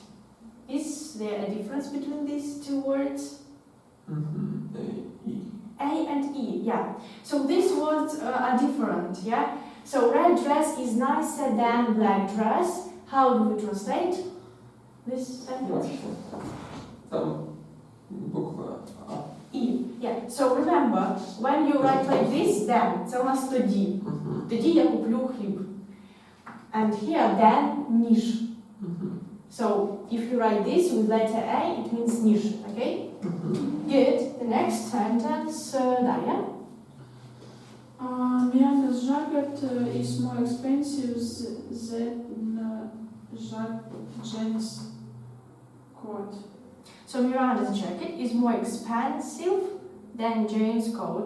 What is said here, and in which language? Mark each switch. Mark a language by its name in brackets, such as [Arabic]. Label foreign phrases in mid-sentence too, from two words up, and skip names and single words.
[English] Is there a difference between these two words? Mhm. E. A and E, yeah. So these words are different, yeah? So red dress is nicer than black dress. How do we translate this sentence? [Ukrainian] Важко. Там буква А. [English] E, yeah. So remember, when you write like this, then, [Ukrainian] це у нас тоді. Мгм. Тоді я куплю хліб. [English] And here, then, [Ukrainian] ніж. Мгм. [English] So if you write this with letter A, it means ніж, okay? Мгм. Good. The next sentence, Daria. Miranda's jacket is more expensive than Jane's coat. So Miranda's jacket is more expensive than Jane's coat.